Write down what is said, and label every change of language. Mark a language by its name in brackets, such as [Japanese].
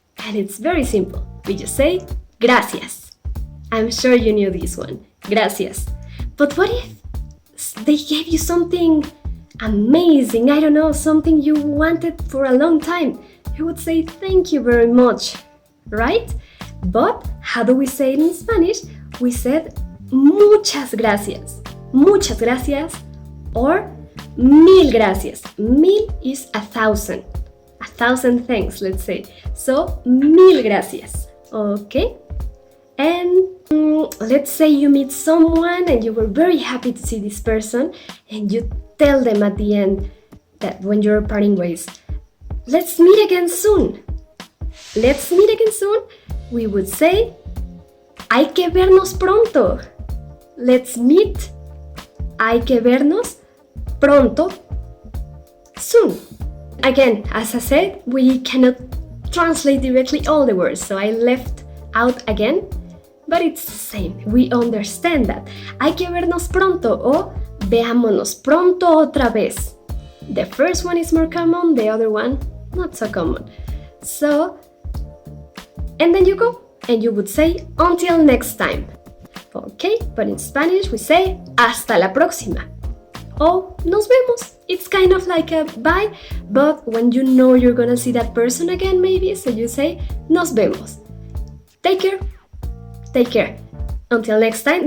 [English] And it's very simple. We just say gracias. I'm sure you knew this one. Gracias. But what if they gave you something amazing? I don't know, something you wanted for a long time. You would say thank you very much, right? But how do we say it in Spanish? We said muchas gracias. [Spanish] Muchas gracias or mil gracias. [English] Mil is 1,000. 1,000 thanks, let's say. So, mil gracias. Okay? And let's say you meet someone and you were very happy to see this person and you tell them at the end that when you're parting ways, let's meet again soon. Let's meet again soon. We would say, hay que vernos pronto. Let's meet. [Spanish] Hay que vernos pronto. Soon. [English] Again, as I said, we cannot translate directly all the words, so I left out again, but it's the same. We understand that. [Spanish] Hay que vernos pronto o veámonos pronto otra vez. [English] The first one is more common, the other one not so common. So, and then you go and you would say until next time. Okay, but in Spanish we say hasta la próxima. Oh, nos vemos. It's kind of like a bye, but when you know you're gonna see that person again maybe, so you say nos vemos. Take care. Take care. Until next time.